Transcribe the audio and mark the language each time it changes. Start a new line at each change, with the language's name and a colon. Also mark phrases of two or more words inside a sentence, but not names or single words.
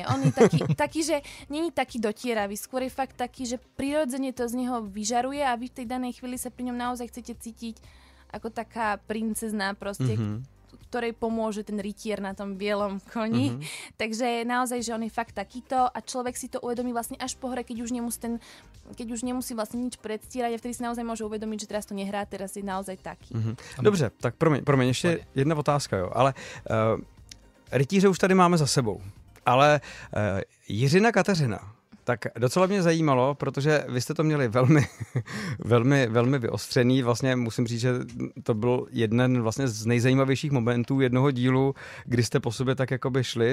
Slovak: On je taký, že není taký dotieravý, skôr je fakt taký, že prirodzene to z neho vyžaruje a vy v tej danej chvíli sa pri ňom naozaj chcete cítiť ako taká princezná proste, ktorej pomôže ten rytier na tom bielom koni. Takže naozaj, že on je fakt takýto a človek si to uvedomí vlastne až po hre, keď už nemusí vlastne nič predstierať a vtedy si naozaj môže uvedomiť, že teraz to nehrá, teraz je naozaj taký.
Czech: Dobře, tak promiň, ještě jedna otázka, jo, ale rytíře už tady máme za sebou. Ale Jiřina Kateřina, tak docela mě zajímalo, protože vy jste to měli velmi vyostřený. Vlastně musím říct, že to byl jeden vlastně z nejzajímavějších momentů jednoho dílu, kdy jste po sobě tak jakoby šli.